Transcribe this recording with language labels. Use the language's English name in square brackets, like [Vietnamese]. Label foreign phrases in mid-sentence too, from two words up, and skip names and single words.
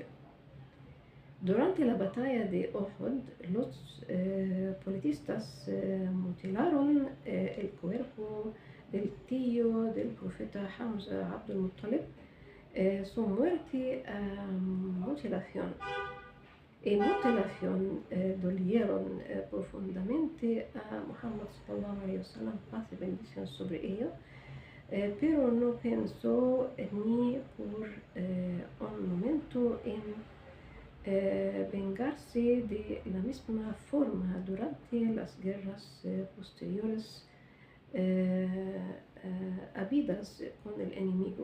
[Spanish] Durante la batalla de Uhud, los politistas mutilaron el cuerpo del tío del profeta Hamza Abdul Muttalib. Su muerte mutilación dolieron profundamente a Muhammad [Arabic] صلى الله عليه wasallam, [Spanish] paz y bendición sobre ello, pero no pensó ni por un momento en vengarse de la misma forma durante las guerras posteriores habidas con el enemigo.